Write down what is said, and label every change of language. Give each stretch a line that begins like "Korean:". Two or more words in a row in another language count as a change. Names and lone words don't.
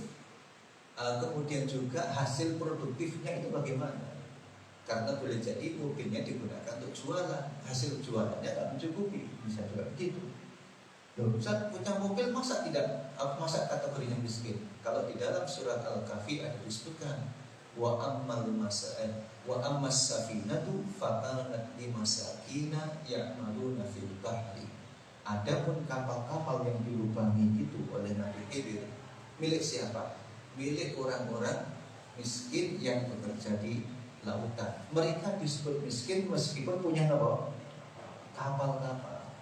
Indonesian: Kemudian juga hasil produktifnya itu bagaimana? Karena boleh jadi mobilnya digunakan untuk jualan, hasil jualannya tak mencukupi, bisa juga begitu. Loh, Ustaz punya mobil masa kategorinya miskin? Kalau di dalam surat Al-Kahfi ada disebutkan
Arabic: وأما السفينة فكانت لمساكين يعملون في البحر.
Indonesian: Adapun kapal-kapal yang dilubangi itu oleh Nabi Khidir, milik siapa? Milik orang-orang miskin yang bekerja di lautan. Mereka disebut miskin meskipun punya apa? Kapal-kapal.